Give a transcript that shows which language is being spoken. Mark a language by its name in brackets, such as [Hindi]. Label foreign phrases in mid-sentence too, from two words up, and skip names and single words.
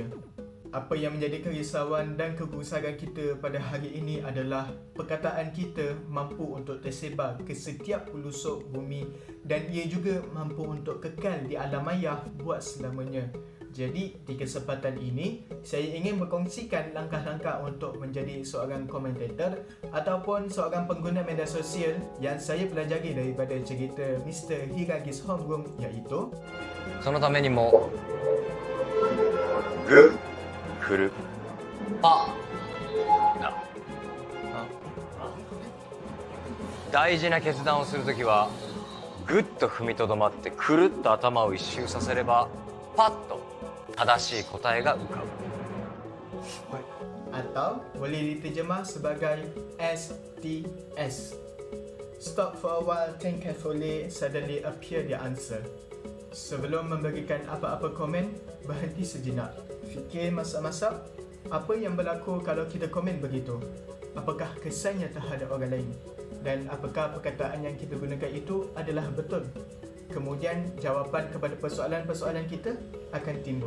[Malay] Apa yang menjadi kerisauan dan kegusaran kita pada hari ini adalah perkataan kita mampu untuk tersebar ke setiap pelosok bumi dan ia juga mampu untuk kekal di alam maya buat selamanya. Jadi, di kesempatan ini, saya ingin berkongsikan langkah-langkah untuk menjadi seorang komentator ataupun seorang pengguna media sosial yang saya pelajari daripada cerita Mr. Hiragi's Homeroom, iaitu [Japanese] そのためにもグ振るパだ大事な決断をするときはグッと踏みとどまってくるっと頭を一周させればパッと正しい答えが浮かぶ [Malay] atau boleh diterjemah sebagai STS. [English] Stop for a while, think carefully, suddenly appear the answer. [Malay] Sebelum memberikan apa-apa komen, berhenti sejenak. Fikir masak-masak, apa yang berlaku kalau kita komen begitu? Apakah kesannya terhadap orang lain? Dan apakah perkataan yang kita gunakan itu adalah betul? Kemudian jawapan kepada persoalan-persoalan kita akan timbul.